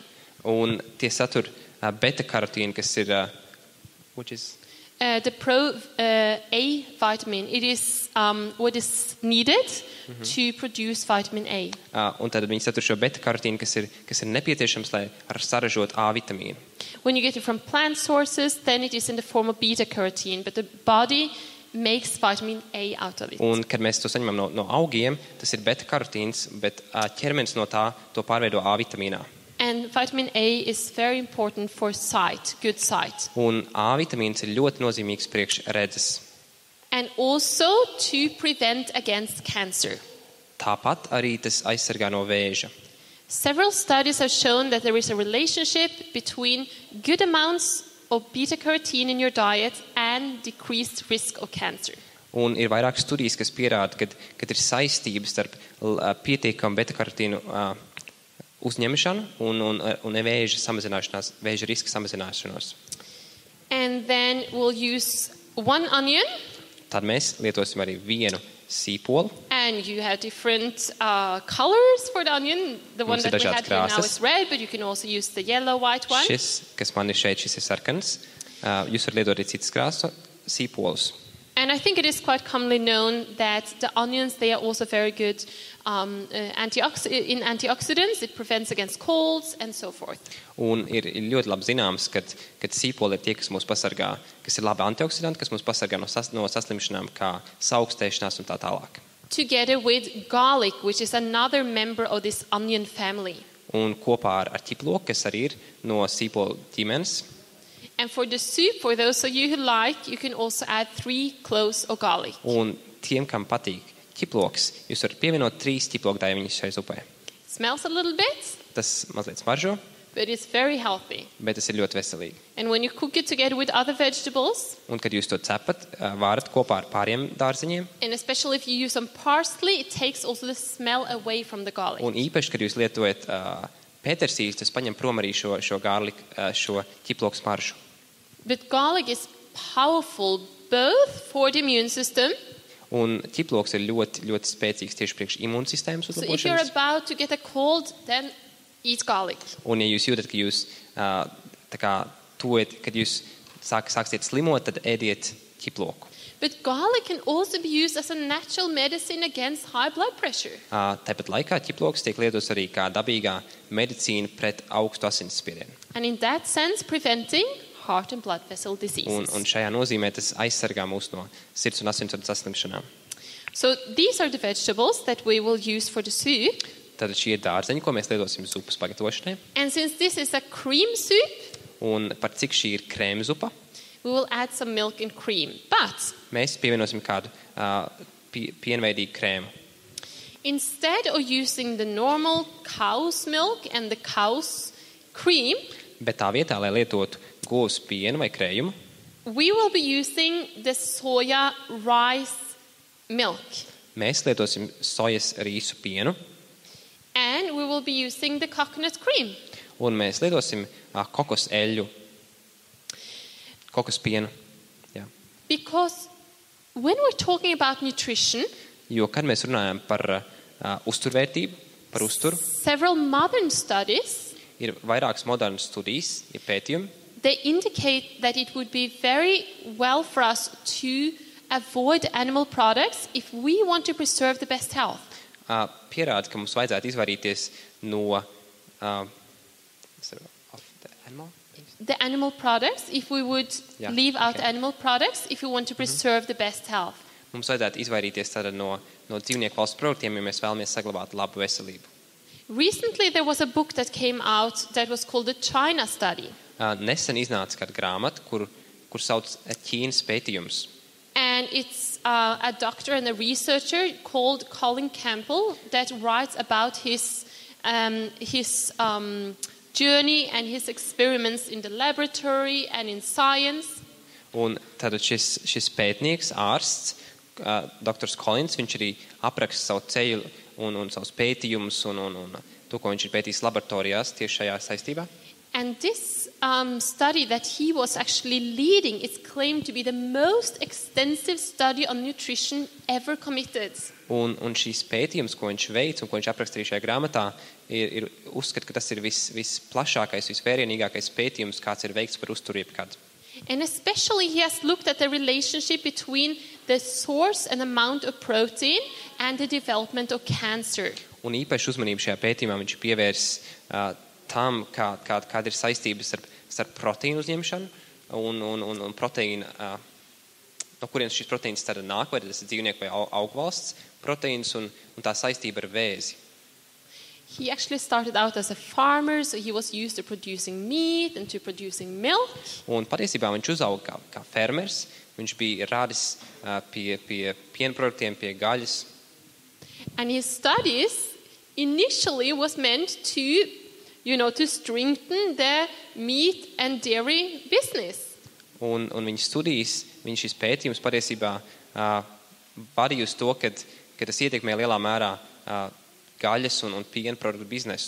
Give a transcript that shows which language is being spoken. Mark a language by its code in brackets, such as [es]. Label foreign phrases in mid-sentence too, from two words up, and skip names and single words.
[lv] un tie satur beta-karotīnu, kas ir, [en] which is, The pro-A vitamin, it is what is needed to produce vitamin A. [lv] un tad viņi satur šo beta-karotīnu, kas ir nepieciešams, lai saražot A vitamīnu. [en] When you get it from plant sources, then it is in the form of beta-carotene, but the body makes vitamin A out of it. [lv] Un, kad mēs to saņemam no augiem, tas ir beta-karotīns, bet ķermenis no tā to pārveido A vitamīnā. [en] And vitamin A is very important for sight, good sight. [lv] Un A vitamīns ir ļoti nozīmīgs priekš redzes. [en] And also to prevent against cancer. [lv] Tāpat arī tas aizsargā no vēža. [en] Several studies have shown that there is a relationship between good amounts of beta-carotene in your diet and decreased risk of cancer. [lv] Un ir vairākas studijas, kas pierāda, ka ir saistības starp pietiekamu beta-karotīnu uzņemšanu un vēža samazināšanās, vēža riska samazināšanos. [en] And then we'll use one onion, [lv] Tad mēs lietosim arī vienu sīpolu. [en] and you have different colors for the onion. The one [lv] Mums ir [en] that we [lv] dažādas [en] had here now [lv] krāsas. [en] is red, but you can also use the yellow, white one. [lv] Šis, kas man ir šeit, šis ir sarkans. Jūs varat lietot arī citas krāsas sīpolus. [en] And I think it is quite commonly known that the onions, they are also very good in antioxidants. It prevents against colds and so forth. [lv] Un ir ļoti labi zināms, ka sīpoli ir tie, kas mūs pasargā, kas ir labi antioksidanti, kas mūs pasargā no saslimšanām, kā saaugstēšanās un tā tālāk. [en] Together with garlic, which is another member of this onion family. [lv] Un kopā ar ķiploku, kas arī ir no sīpolu ģimenes. [en] And for the soup, for those of you who like, you can also add 3 cloves of garlic. [lv] Un tiem, kam patīk ķiploks, jūs varat pievienot 3 ķiploku daiviņus šai zupai. [en] Smells a little bit, [lv] Tas mazliet smaržo, [en] but it's very healthy. [lv] bet tas ir ļoti veselīgi. [en] And when you cook it together with other vegetables, [lv] Un, kad jūs to cepat, vārat kopā ar pāriem dārziņiem, [en] and especially if you use some parsley, it takes also the smell away from the garlic. [lv] un īpaši, kad jūs lietojat pētersīļus, tas paņem prom arī šo garliku, šo ķiploku smaržu. [en] But garlic is powerful both for the immune system. [lv] Un ķiploks ir ļoti, ļoti spēcīgs tieši priekš imūnsistēmas [en] So if you're [lv] uzlabošanas. [en] about to get a cold, then eat garlic. [lv] Un, ja jūs jūtat, ka jūs tā kā tuet, kad jūs sāksiet slimot, tad ēdiet ķiploku. [en] But garlic can also be used as a natural medicine against high blood pressure. [lv] Tāpat laikā ķiploks tiek lietots arī kā dabīgā medicīna pret augstu asinsspiedienu. [en] And in that sense, preventing heart and blood vessel diseases. [lv] Un šajā nozīmē tas aizsargā mūs no sirds un asinsvadu saslimšanām. [en] So these are the vegetables that we will use for the soup. [lv] Tad šie ir dārzeņi, ko mēs lietosim zupas pagatavošanai. [en] And since this is a cream soup, [lv] Un par cik šī ir krēma zupa, [en] we will add some milk and cream. But [lv] mēs pievienosim kādu pienveidīgu krēmu. [en] instead of using the normal cow's milk and the cow's cream, [lv] Bet tā vietā, lai lietotu govs pienu vai krējumu, [en] we will be using the soya rice milk. [lv] mēs lietosim sojas rīsu pienu [en] And we will be using the coconut cream. [lv] un mēs lietosim kokos eļļu, kokos pienu. Jā. [en] Because when we're talking about nutrition, [lv] Jo, kad mēs runājam par uzturvērtību, par uzturu, [en] several modern studies, [lv] ir vairākas modernas studijas, ir pētījumi, [en] they indicate that it would be very well for us to avoid animal products if we want to preserve the best health. [lv] pierāda, ka mums vajadzētu izvairīties no [en] The animal products, if we would Yeah, leave out okay. animal products, if we want to preserve the best health. [lv] Mums vajadzētu izvairīties tātad no dzīvnieku valsts produktiem, ja mēs vēlamies saglabāt labu veselību. [en] Recently, there was a book that came out that was called the China Study. [lv] Nesen iznāca kāda grāmata, kur sauc Ķīnas pētījums. [en] And it's a doctor and a researcher called Colin Campbell that writes about his journey and his experiments in the laboratory and in science. [lv] Un tātad šis pētnieks, ārsts, doktors Kolins, viņš arī apraksta savu ceļu un savus pētījumus un to, ko viņš ir pētījis laboratorijās tieši šajā saistībā. [en] And this study that he was actually leading is claimed to be the most extensive study on nutrition ever committed. [lv] Un šīs pētījums, ko viņš veic un ko viņš aprakstīja šajā grāmatā, ir uzskat, ka tas ir visplašākais, visvērienīgākais pētījums, kāds ir veikts par uzturu jebkad. [en] And especially he has looked at the relationship between the source and amount of protein and the development of cancer. [lv] Un īpaši uzmanību šajā pētījumā viņš pievērs tam, kāda ir saistības starp proteīnu uzņemšanu un proteīna, no kurienes šis proteīns tad nāk, vai tas ir dzīvnieku vai augvalsts proteīns un tā saistība ar vēzi. [en] He actually started out as a farmer, so he was used to producing meat and to producing milk. [lv] Un patiesībā viņš uzauga kā fermers, viņš bija rādis pie piena produktiem, pie gaļas. [en] And his studies initially was meant to strengthen the meat and dairy business. [lv] Un viņa studijas, viņa šis pētījums patiesībā vadīja uz to, ka tas ietekmē lielā mērā gaļas un piena produktu biznesu.